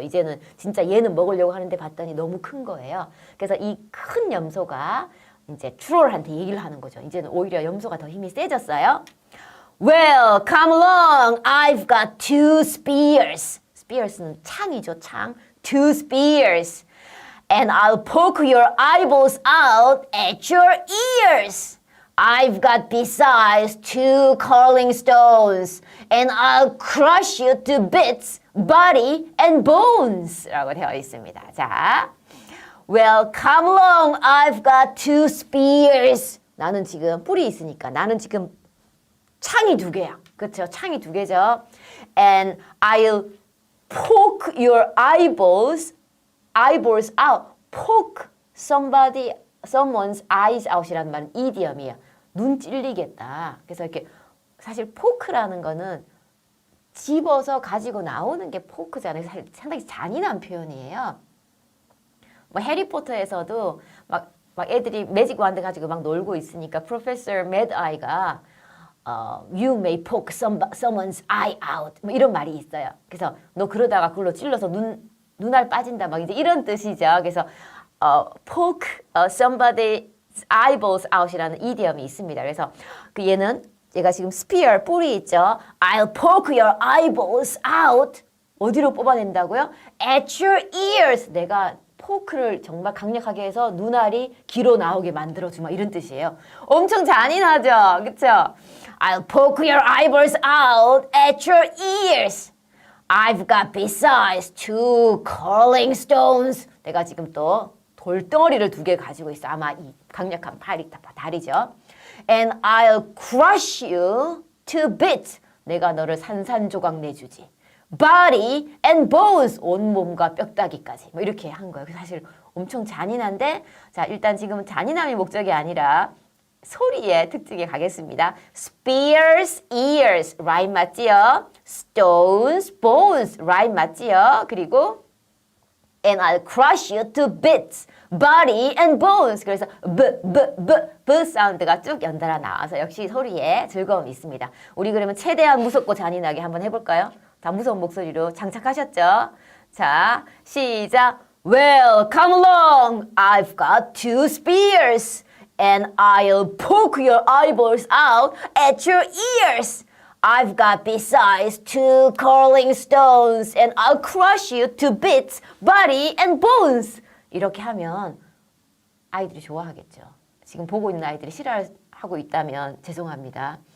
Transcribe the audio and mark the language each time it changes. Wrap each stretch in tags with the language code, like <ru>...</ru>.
<ko>이제는 진짜 얘는 먹으려고 하는데 봤더니 너무 큰 거예요. 그래서 이 큰 염소가 이제 트롤한테 얘기를 하는 거죠. 이제는 오히려 염소가 더 힘이 세졌어요.</ko> <en>Well, come along. I've got 2 spears.</en> <ko>spears는 창이죠. 창.</ko> <en>2 spears. And I'll poke your eyeballs out at your ears. I've got besides 2 curling stones, and I'll crush you to bits, body and bones.</en> <ko>라고 되어 있습니다. 자,</ko> <en>well, come along. I've got 2 spears.</en> <ko>나는 지금 뿔이 있으니까 나는 지금 창이 2개야. 그쵸? 창이 두 개죠.</ko> <en>And I'll poke your eyeballs out. poke someone's eyes out</en> <ko>이라는 말은 이디엄이에요. 눈 찔리겠다. 그래서 이렇게 사실 포크라는 거는 집어서 가지고 나오는 게 포크잖아요. 사실 상당히 잔인한 표현이에요. 뭐 해리포터에서도 막 애들이 매직 완드 가지고 막 놀고 있으니까 프로페서 매드아이가</ko> <en>You may poke someone's eye out</en> <ko>뭐 이런 말이 있어요. 그래서 너 그러다가 그걸로 찔러서 눈알 빠진다 막 이제 이런 뜻이죠. 그래서</ko> <en>poke somebody's eyeballs out</en> <ko>이라는 이디엄이 있습니다. 그래서 그 얘가 지금 spear 뿌리 있죠.</ko> <en>I'll poke your eyeballs out.</en> <ko>어디로 뽑아낸다고요?</ko> <en>At your ears.</en> <ko>내가 포크를 정말 강력하게 해서 눈알이 길어 나오게 만들어주마 이런 뜻이에요. 엄청 잔인하죠? 그쵸?</ko> <en>I'll poke your eyeballs out at your ears. I've got besides 2 curling stones.</en> <ko>내가 지금 또 돌덩어리를 2개 가지고 있어. 아마 이 강력한 다리죠.</ko> <en>And I'll crush you to bits.</en> <ko>내가 너를 산산조각 내주지.</ko> <en>Body and bones.</en> <ko>온몸과 뼈다귀까지. 뭐 이렇게 한 거예요. 사실 엄청 잔인한데 자 일단 지금은 잔인함이 목적이 아니라 소리의 특징에 가겠습니다.</ko> <en>Spears, ears.</en> <ko>라임 맞지요?</ko> <en>Stones, bones.</en> <ko>라임 맞지요? 그리고</ko> <en>And I'll crush you to bits. Body and bones.</en> <ko>그래서 b 사운드가 쭉 연달아 나와서 역시 소리에 즐거움이 있습니다. 우리 그러면 최대한 무섭고 잔인하게 한번 해볼까요? 다 무서운 목소리로 장착하셨죠? 자, 시작.</ko> <en>Well, come along. I've got 2 spears. And I'll poke your eyeballs out at your ears. I've got besides 2 curling stones. And I'll crush you to bits, body and bones.</en> <ko>이렇게 하면 아이들이 좋아하겠죠. 지금 보고 있는 아이들이 싫어하고 있다면 죄송합니다.</ko>